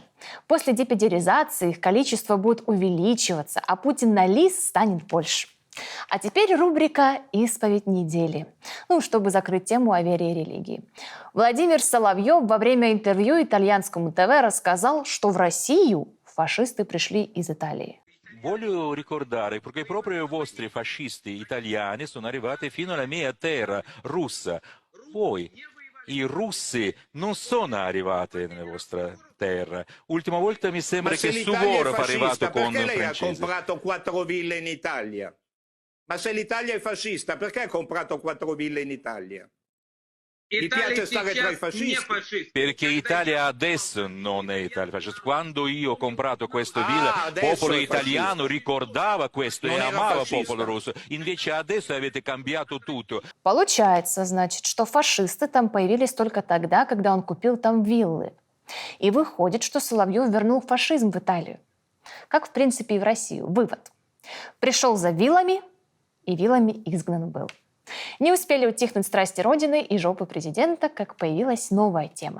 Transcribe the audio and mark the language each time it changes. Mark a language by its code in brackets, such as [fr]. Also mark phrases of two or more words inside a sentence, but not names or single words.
[ru] После депедеризации их количество будет увеличиваться, а Путин на лиз станет больше. А теперь рубрика «Исповедь недели». Чтобы закрыть тему о вере и религии. Владимир Соловьев во время интервью итальянскому ТВ рассказал, что в Россию фашисты пришли из Италии. [it] Voglio ricordare che proprio i vostri fascisti italiani sono arrivati fino alla mia terra russa. Poi i russi non sono arrivati nella vostra terra. Ultima volta mi sembra che Suvorov è arrivato con i francesi. Perché lei ha comprato 4 ville in Italia? Ma se l'Italia è fascista, perché ha comprato 4 ville in Italia? Mi piace stare tra i fascisti? Perché Italia adesso non è Italia fascista. Quando io ho comprato questa villa, il popolo italiano ricordava questo e amava il popolo russo. Invece adesso avete cambiato tutto. [ru] Получается, значит, что фашисты там появились только тогда, когда он купил там виллы. И выходит, что Соловьев вернул фашизм в Италию. Как, в принципе, и в Россию. Вывод. Пришел за виллами, и виллами изгнан был. Не успели утихнуть страсти Родины и жопы президента, как появилась новая тема.